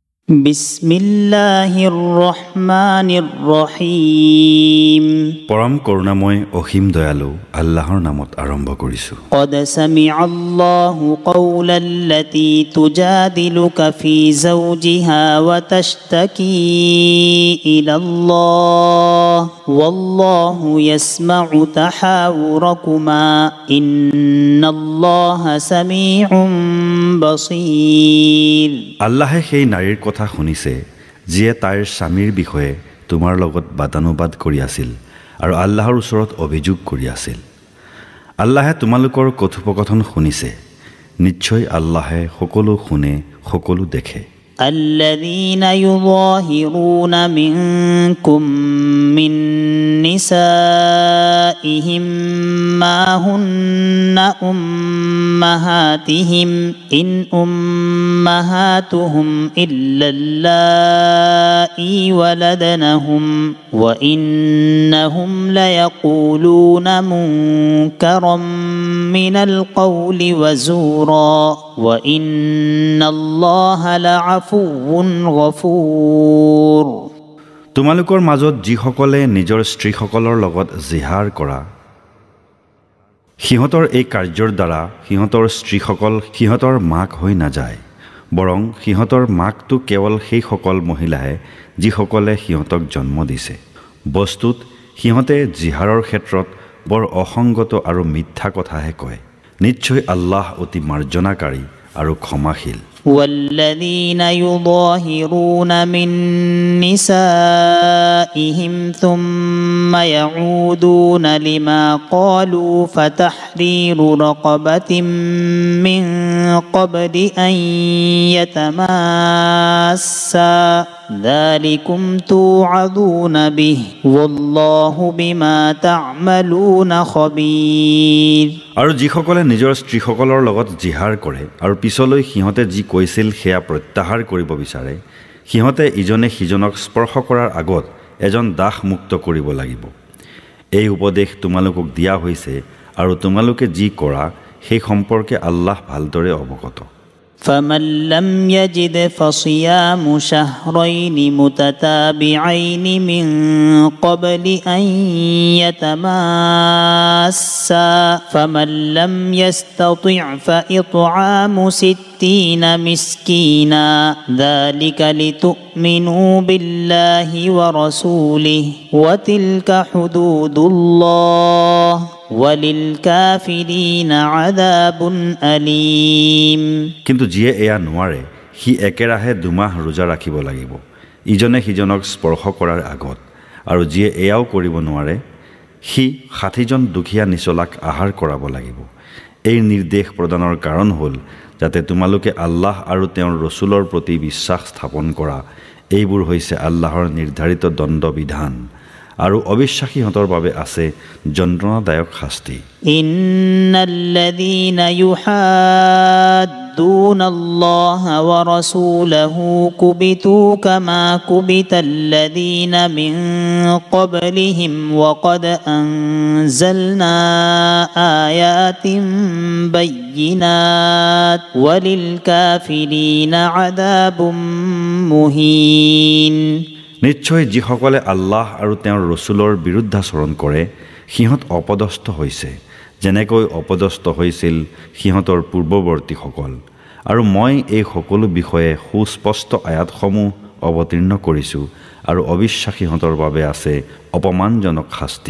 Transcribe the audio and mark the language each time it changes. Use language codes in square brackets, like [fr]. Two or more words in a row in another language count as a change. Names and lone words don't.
[ar] بسم الله الرحمن الرحيم. [as] পৰম করুণাময় অসীম দয়ালু আল্লাহৰ নামত আৰম্ভ কৰিছো। [ar] قد سمع الله قول التي تجادلك في زوجها وتشتكي إلى الله والله يسمع تحاوركما إن الله سميع بصير। [as] আল্লাহে সেই নাৰীৰ কথা শুনিছে যিয়ে তাইৰ স্বামীৰ বিষয়ে তোমাৰ লগত বাদানুবাদ কৰি আছিল আৰু আল্লাহৰ ওচৰত অভিযোগ কৰি আছিল। আল্লাহে তোমালোকৰ কথোপকথন শুনিছে। নিশ্চয় আল্লাহে সকলো শুনে, সকলো দেখে। [ar] الذين يظاهرون منكم من نسائهم ما هن أمهاتهم إن أمهاتهم إلا اللائي ولدنهم وإنهم ليقولون منكرا من القول وزورا وإن الله لعفو غفور। [as] তোমালোকৰ মাজত যিসকলে নিজৰ স্ত্ৰীসকলৰ লগত জিহাৰ কৰা, সিহঁতৰ এই কাৰ্যৰ দ্বাৰা সিহঁতৰ স্ত্ৰীসকল সিহঁতৰ মাক হৈ নাযায়, বৰং সিহঁতৰ মাকটো কেৱল সেইসকল মহিলাহে যিসকলে সিহঁতক জন্ম দিছে। বস্তুত সিহঁতে জিহাৰৰ ক্ষেত্ৰত বৰ অসংগত আৰু মিথ্যা কথাহে কয়। নিশ্চয় আল্লাহ অতি মাৰ্জনাকাৰী আৰু ক্ষমাশীল। [ar] والذين يظاهرون من نسائهم ثم يعودون لما قالوا فتحرير رقبة من قبل أن يتماسا ذلكم توعظون به والله بما تعملون خبير। [as] আৰু যিসকলে নিজৰ স্ত্ৰীসকলৰ লগত জিহাৰ কৰে আৰু পিছলৈ সিহঁতে যি কৈছিল সেয়া প্ৰত্যাহাৰ কৰিব বিচাৰে, সিহঁতে ইজনে সিজনক স্পৰ্শ কৰাৰ আগত এজন দাস মুক্ত কৰিব লাগিব। এই উপদেশ তোমালোকক দিয়া হৈছে আৰু তোমালোকে যি কৰা সেই সম্পৰ্কে আল্লাহ ভালদৰে অৱগত। [ar] فمن لم يجد فصيام شهرين متتابعين من قبل أن يتماسا فمن لم يستطع فإطعام 60 مسكينا ذلك لتؤمنوا بالله ورسوله وتلك حدود الله وَلِلْكَافِرِينَ عَذَابٌ أَلِيمٌ। [as] কিন্তু যিয়ে এয়া নোৱাৰে সি একেৰাহে 2 মাহ ৰোজা ৰাখিব লাগিব ইজনে সিজনক স্পৰ্শ কৰাৰ আগত, আৰু যিয়ে এয়াও কৰিব নোৱাৰে সি 60জন দুখীয়া নিচলাক আহাৰ কৰাব লাগিব। এই নিৰ্দেশ প্ৰদানৰ কাৰণ হ'ল যাতে তোমালোকে আল্লাহ আৰু তেওঁৰ ৰসুলৰ প্ৰতি বিশ্বাস স্থাপন কৰা। এইবোৰ হৈছে আল্লাহৰ নিৰ্ধাৰিত দণ্ডবিধান আৰু অবিশ্বাসীহঁতৰ বাবে আছে যন্ত্ৰণাদায়ক শাস্তি। [ar] إن الذين يحادون الله ورسوله كبتوا كما كبت الذين من قبلهم وقد أنزلنا آيات بينات وللكافرين عذاب مهين. [as] নিশ্চয় যিসকলে আল্লাহ আৰু তেওঁৰ ৰসুলৰ বিৰুদ্ধাচৰণ কৰে সিহঁত অপদস্থ হৈছে, যেনেকৈ অপদস্থ হৈছিল সিহঁতৰ পূৰ্বৱৰ্তীসকল। আৰু মই এই সকলো বিষয়ে সুস্পষ্ট আয়াতসমূহ অৱতীৰ্ণ কৰিছোঁ আৰু অবিশ্বাসীহঁতৰ বাবে আছে অপমানজনক শাস্তি।